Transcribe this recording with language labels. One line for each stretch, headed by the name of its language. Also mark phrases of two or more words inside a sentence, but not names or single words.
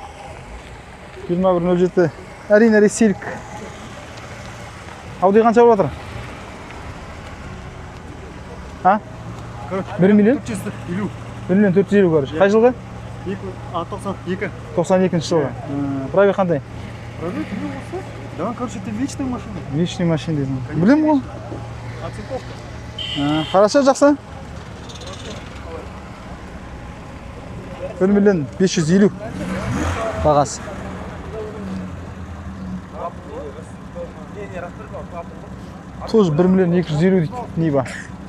Kazakh: 2107 әрине ресейлік. Ауди қанша болып жатыр? 1 миллион? 1 миллион 450 короче. Қай жылғы? 92 жылғы. Пробег қандай?
Russian: Пробег? Да, короче, это вечная машина. Вечный машина
Kazakh: дейсің. Білем ғой? Хорошо, жақсы. 1 миллион 550 бағасы. Тоже 1 миллион 250 дейді. Ниба.